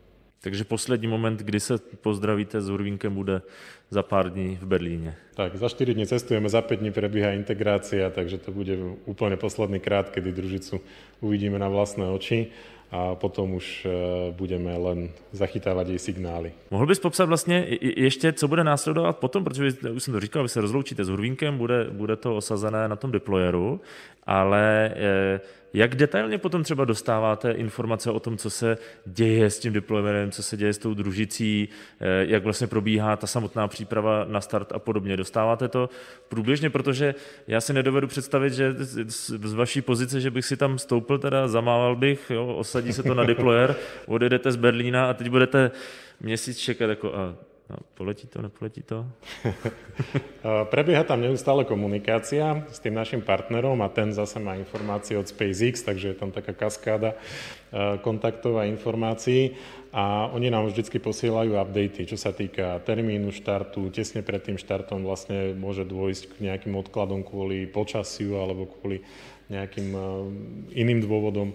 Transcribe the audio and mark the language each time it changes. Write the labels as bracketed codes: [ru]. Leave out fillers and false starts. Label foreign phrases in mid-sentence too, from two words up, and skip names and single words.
[cs] Takže poslední moment, kdy se pozdravíte s Hurvinkem, bude za pár dní v Berlíne. [sk] Tak, za 4 dní cestujeme, za 5 dní prebieha integrácia, takže to bude úplne posledný krát, kedy družicu uvidíme na vlastné oči a potom už budeme len zachytávať jej signály. [cs] Mohl bys popsat vlastně ještě, co bude následovat potom, protože už jsem to říkal, vy se rozloučíte s Hurvinkem, bude to osazené na tom deployeru, ale jak detailně potom třeba dostáváte informace o tom, co se děje s tím deployerem, co se děje s tou družicí, jak vlastně probíhá ta samotná příprava na start a podobně. Dostáváte to průběžně, protože já si nedovedu představit, že z vaší pozice, že bych si tam stoupil, teda zamával bych, jo, osadí se to na deployer, odjedete z Berlína a teď budete měsíc čekat jako no, poletí to, nepoletí to? [sk] Prebieha tam neustále komunikácia s tým našim partnerom a ten zase má informácie od SpaceX, takže je tam taká kaskáda kontaktov a informácií a oni nám vždycky posielajú updaty, čo sa týka termínu štartu. Tesne pred tým štartom vlastne môže dôjsť k nejakým odkladom kvôli počasiu alebo kvôli nejakým iným dôvodom.